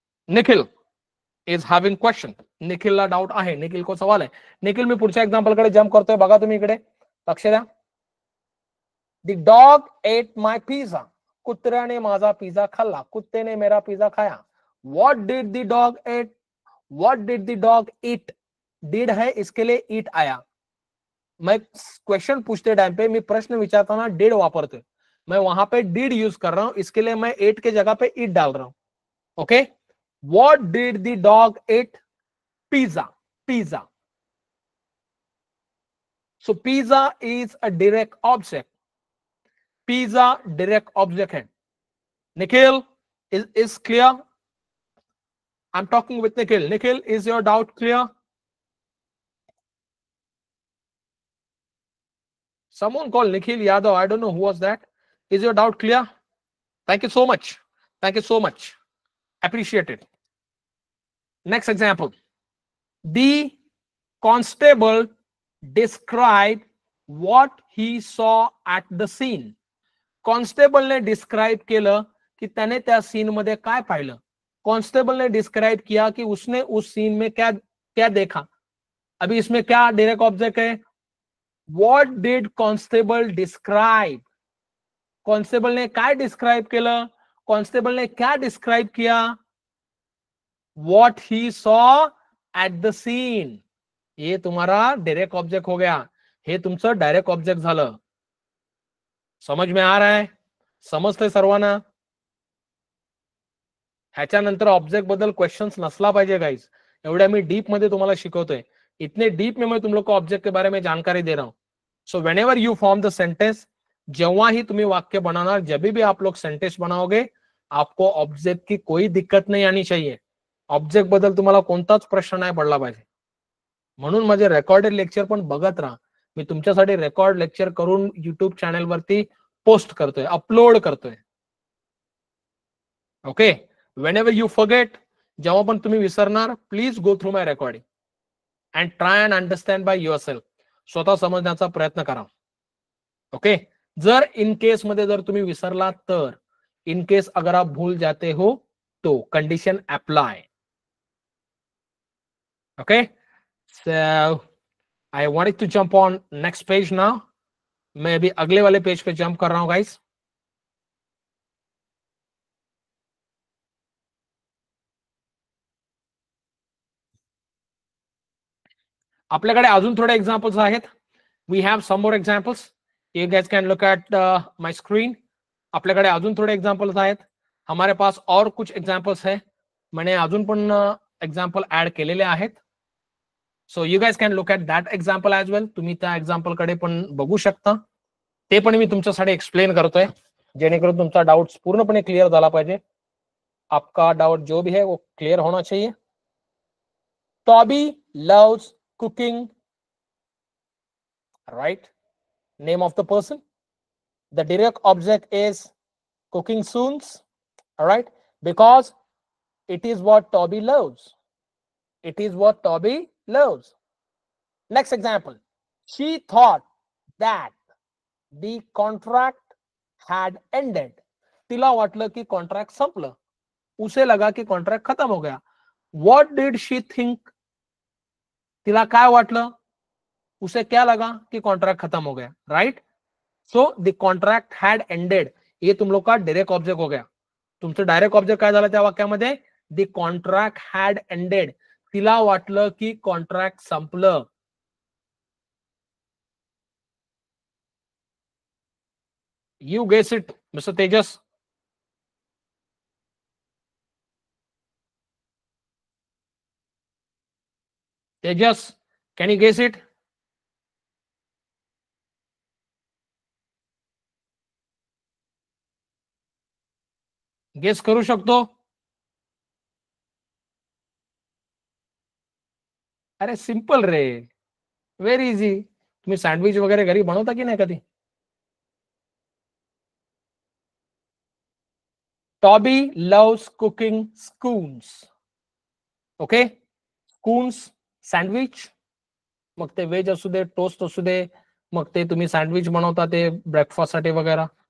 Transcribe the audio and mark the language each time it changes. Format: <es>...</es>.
<en>Nikhil is having question.</en> <mr>निखिलला doubt आहे.</mr> <hi>निखिल को सवाल आहे.</hi> <mr>निखिल, मी पुढच्या एक्झाम्पल कडे जम्प करतोय. बघा तुम्ही इकडे, लक्ष द्या.</mr> <en>The dog ate my pizza.</en> <mr>कुत्र्याने माझा पिझ्झा खाल्ला.</mr> <hi>कुत्ते मेरा पिझ्झा खाया.</hi> <en>What did the dog eat? What did the dog eat?</en> <hi>Did है, इसके लिए eat आया. मैं क्वेश्चन पूछते टाइम पे, मैं</hi> <mr>प्रश्न विचारता did वापरते.</mr> <hi>मैं वहां पे did यूज कर रहा हूं, इसके लिए मैं ate के जगह पे eat डाल रहा हूं.</hi> <en>ओके? What did the dog eat? Pizza. Pizza. So pizza is a direct object.</en> <hi>Pizza direct object है.</hi> <en>Nikhil, is clear? I'm talking with Nikhil. Nikhil, is your doubt clear? Someone called Nikhil Yadav. I don't know who was that. Is your doubt clear? Thank you so much. Thank you so much. Appreciate it. Next example. The constable described what he saw at the scene.</en> <mr>Constable ने describe केलं की त्याने त्या scene मध्ये काय पाहिलं.</mr> <hi>Constable ने describe किया कि उसने उस सीन में क्या क्या देखा. अभी इसमें क्या डायरेक्ट ऑब्जेक्ट है.</hi> <en>What did constable describe.</en> <mr>Constable ने काय डिस्क्राइब केलं.</mr> <hi>कॉन्स्टेबल ने क्या डिस्क्राइब किया.</hi> <en>What he saw at the scene.</en> <hi>ये तुम्हारा डायरेक्ट ऑब्जेक्ट हो गया.</hi> <mr>हे तुमचं डायरेक्ट ऑब्जेक्ट झालं.</mr> <hi>समझ में आ रहा है?</hi> <mr>समजतंय सर्वांना? ह्याच्यानंतर ऑब्जेक्ट बद्दल क्वेश्चंस नसला पाहिजे गाइस. एवढ्या मी डीप मध्ये तुम्हाला शिकवतोय.</mr> <hi>इतने डीप में मैं तुम लोग को ऑब्जेक्ट के बारे में जानकारी दे रहा हूं.</hi> <en>so whenever you form the sentence,</en> <mr>जेव्हा ही तुम्ही वाक्य बनाना,</mr> <hi>जब भी आप लोग सेंटेंस बनाओगे, आपको ऑब्जेक्ट की कोई दिक्कत नहीं आनी चाहिए.</hi> <mr>ऑब्जेक्ट बद्दल तुम्हाला कोणताच प्रश्न नाही पडला पाहिजे. म्हणून माझे रेकॉर्डेड लेक्चर पण बघत राहा. मी तुमच्यासाठी रेकॉर्ड लेक्चर करून युट्यूब चॅनल वरती पोस्ट करतोय, अपलोड करतोय.</mr> <en>okay, whenever you forget,</en> <mr>जेव्हा पण तुम्ही विसरणार,</mr> <en>Please go through my recording and try and understand by yourself.</en> <mr>स्वतः समजण्याचा प्रयत्न करा. ओके, जर इन केस मध्ये जर तुम्ही विसरला तर, इन केस</mr> <hi>अगर आप भूल जाते हो तो</hi> <mr>condition apply.</mr> <en>Okay, so I wanted to jump on next page now.</en> <hi>मैं अभी अगले वाले पेज पे जंप कर रहा हूं गाइस.</hi> <mr>आपल्याकडे अजून थोडे एक्झाम्पल्स आहेत.</mr> <en>We have some more examples. You guys can look at my screen.</en> <mr>आपल्याकडे अजून थोडे एक्झाम्पल्स आहेत.</mr> <hi>हमारे पास और कुछ एग्जाम्पल्स है.</hi> <mr>मैंने अजून पण एक्झाम्पल ऍड केलेले आहेत.</mr> <en>So you guys can look at that example as well.</en> <mr>तुम्ही त्या एक्झाम्पल कडे पण बघू शकता. ते पण मी तुमच्यासाठी एक्सप्लेन करतोय जेणेकरून तुमचा डाउट्स पूर्णपणे क्लिअर झाला पाहिजे.</mr> <hi>आपका डाउट जो भी है वो क्लियर होना चाहिए.</hi> <en>Toby loves cooking, right? Name of the person. The direct object is cooking soons, all right? Because it is what Toby loves. It is what Toby loves. Next example. She thought that the contract had ended.</en> <mr>तिला वाटलं की contract संपलं.</mr> <hi>उसे लगा कि contract खत्म हो गया.</hi> <en>What did she think?</en> <mr>तिला काय वाटलं?</mr> <hi>उसे क्या लगा कि कॉन्ट्रैक्ट खत्म हो गया, right?</hi> <en>So the contract had ended.</en> <hi>हे तुम लोग का डायरेक्ट ऑब्जेक्ट हो गया.</hi> <mr>तुमचं डायरेक्ट ऑब्जेक्ट काय झालं त्या वाक्यामध्ये?</mr> <en>The contract had ended.</en> <mr>तिला वाटलं की कॉन्ट्रॅक्ट संपलं.</mr> <en>You guess it mister Tejas. Tejas, can you guess it?</en> <mr>Guess करू शकतो?</mr> <en>अरे सिंपल रे, very easy.</en> <mr>तुम्ही सँडविच वगैरे घरी बनवता की नाही कधी?</mr> <en>Toby loves cooking scones. Okay, scones sandwich.</en> <mr>मग ते व्हेज असू दे, टोस्ट असू दे, मग ते तुम्ही सँडविच बनवता ते ब्रेकफास्ट साठी वगैरे.</mr>